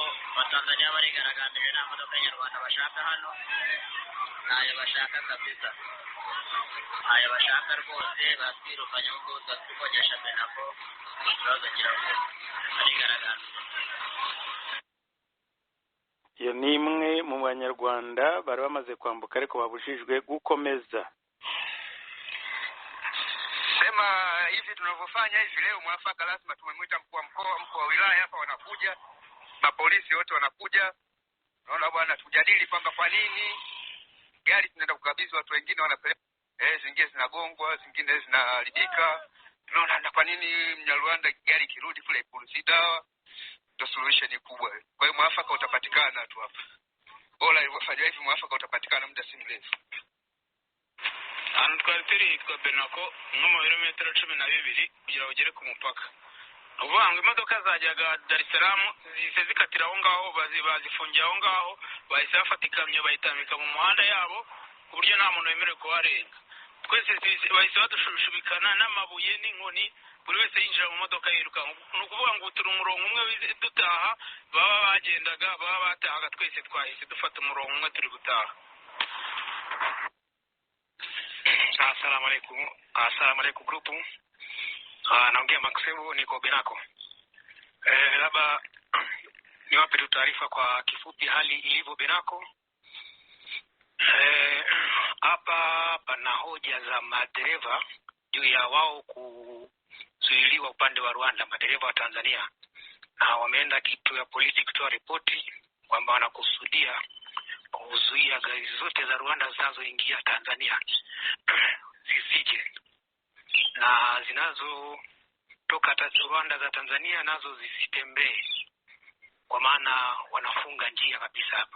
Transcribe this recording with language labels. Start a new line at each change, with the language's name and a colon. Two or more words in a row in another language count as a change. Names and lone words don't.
Kinyarwanda: Batanzania barigaragambije nta modoka y'Rwanda bashaka hano, ntayo bashaka kabisa, ntayo bashaka rwose, batwirukanye ngo twakogesha benako ikibazo kiravuga barigaragambije. Iyo ni imwe mu banyarwanda bari bamaze kwambuka ariko babujijwe gukomeza.
Swahili: Sema hivi tunavyofanya hivi leo mwafaka, lazima tumemwita mkuu wa mkoa, mkuu wa wilaya hapa wanakuja, na polisi wote wanakuja. Naona bwana, tujadili kwamba kwa nini gari zinaenda kukabidhi watu wengine wanapeleka, zingine zinagongwa, zingine zinaharibika. Tunaona kwa nini Mnyarwanda gari kirudi kule polisi dawa, ndio solution kubwa. Kwa hiyo mwafaka utapatikana tu hapa. Bora ilifanywa hivi, mwafaka utapatikana muda si mrefu.
Kinyarwanda: Twari turi kwa benako nko mu birometero 12 kugira ugere ku mupaka. Uvuga ngo imodoka zajyaga Dar es Salaam zise zikatira aho ngaho, bazifungiye aho ngaho, bahise bafata ikamyo bayitamika mu muhanda yabo ku buryo nta muntu wemerewe kuharenga. Twese bahise badushubikana n'amabuye n'inkoni, buri wese yinjira mu modoka yiruka. Ni ukuvuga ngo turi umurongo umwe dutaha, baba bagendaga baba batahaga, twese twahise dufata umurongo umwe turi gutaha.
Arabic: السلام عليكم grupu.
Swahili: Naongea Maxebu, niko Benako. Labda niwape tu taarifa kwa kifupi hali ilivyo Benako. Hapa pana hoja za madereva juu ya wao kuzuiliwa upande wa Rwanda, madereva wa Tanzania, na wameenda kituo ya polisi kutoa ripoti kwamba wanakusudia kuzuia gari zote za Rwanda zinazoingia Tanzania zisije, na zinazotoka Rwanda za Tanzania nazo zisitembee, kwa maana wanafunga njia kabisa hapa.